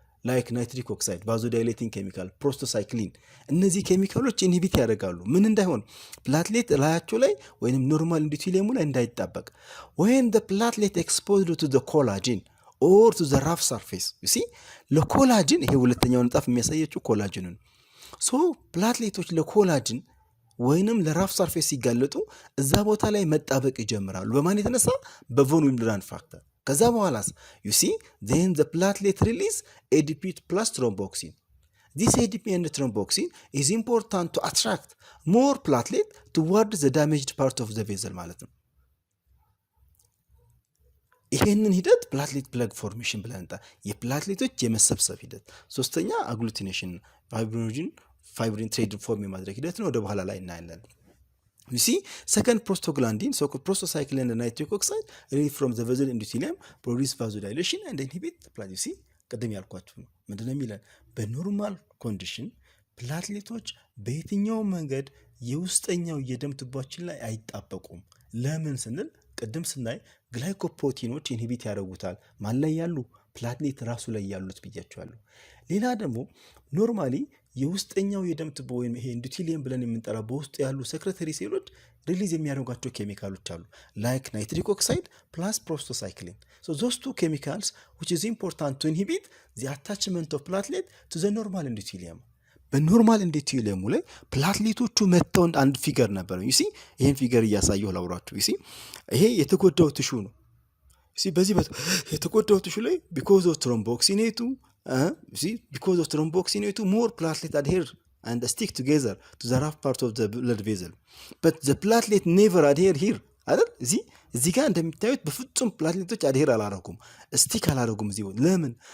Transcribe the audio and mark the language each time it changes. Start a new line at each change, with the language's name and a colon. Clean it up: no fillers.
English: like nitric oxide vasodilating chemical prostacyclin
Amharic: እነዚህ ኬሚካሎች ኢንሂቢት ያደርጋሉ ምን እንዳይሆን ፕላትሌት ላያቸው ላይ ወይንም ኖርማል ኢንዱቴሊየሙ ላይ እንዳይጣበቅ
English: when the platelet exposed to the collagen or to the rough surface you see
Amharic: ለኮላጅን ይሄ ሁለተኛው ንጣፍ የሚያሳየው ኮላጅንን so ፕላትሌቶች ለኮላጅን ወይንም ለራፍ ሰርፌስ ሲጋለጡ እዛ ቦታ ላይ መጣበቅ ይጀምራሉ በማን የተነሳ በቮን ዊልብራንድ ፋክተር ከዛ በኋላስ you see
English: then the platelet release ADP plus thromboxane This ADP and thromboxane is important to attract more platelet toward the damaged part of the vessel
Amharic: ማለት ነው። ይሄንን ሂደት ፕላትሌት ፕለግ ፎርሜሽን ብለን የፕላትሌቶች የመሰብሰብ ሂደት። ሶስተኛ አግሉቲኔሽን ፋይብሪን ትሬድ ፎርም የማድረግ ሂደት ነው። ወደ በኋላ ላይ እናያለን።
English: You see, second prostaglandin, so prostacyclin and nitric oxide released from the vessel endothelium produce vasodilation and inhibit platelet.
Amharic: You see, ቀደም ያልኳችሁ ነው። ምንድነው የሚለን? በኖርማል ኮንዲሽን ፕላትሌቶች በየትኛው መንገድ የውስጠኛው የደም ቱቦችን ላይ አይጣበቁም። ለምን ስንል ቅድም ስናይ ግላይኮፕሮቲኖች ኢንሂቢት ያደርጉታል። ማን ላይ ያሉ? ፕላትሌት ራሱ ላይ ያሉት ብያቸዋለሁ። ሌላ ደግሞ ኖርማሊ የውስጠኛው የደም ቱቦ ወይም ይሄ ኢንዶቴሊየም ብለን የምንጠራ በውስጡ ያሉ ሰክሬተሪ ሴሎች ሪሊዝ የሚያደርጓቸው ኬሚካሎች አሉ ላይክ ናይትሪክ ኦክሳይድ ፕላስ ፕሮስቶሳይክሊን።
English: so those two chemicals which is important to inhibit the attachment of platelet to the normal endothelium.
Amharic: በኖርማል ኢንዶቴሊየሙ ላይ ፕላትሌቶቹ መተው አንድ ፊገር ነበር።
English: you see
Amharic: ይሄን ፊገር እያሳየሁ ላውራችሁ።
English: you see
Amharic: ይሄ የተጎዳው ቲሹ ነው።
English: you see
Amharic: በዚህ የተጎዳው ቲሹ ላይ
English: because of thromboxinate because of thromboxinate more platelet adhere and stick together to the rough part of the blood vessel, but the platelet never adhere here
Amharic: አይደል? እዚህ ጋር እንደምታዩት በፍጹም ፕላትሌቶች አድሄር አላረጉም፣ ስቲክ አላረጉም። እዚህ ለምን?